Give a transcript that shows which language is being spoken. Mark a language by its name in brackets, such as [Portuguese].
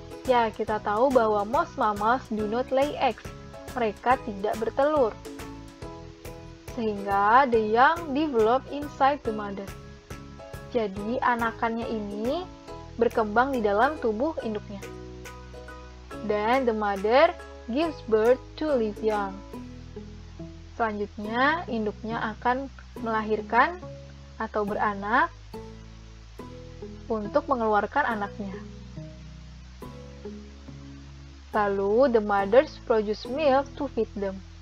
[Indonesian] Ya, kita tahu bahwa [English] most mammals do not lay eggs. [Indonesian] Mereka tidak bertelur. [English] Sehingga the young develop inside the mother. [Indonesian] Jadi anakannya ini berkembang di dalam tubuh induknya. [English] Dan the mother gives birth to live young. [Indonesian] Selanjutnya, induknya akan melahirkan atau beranak untuk mengeluarkan anaknya. [English] Lalu, the mothers produce milk to feed them.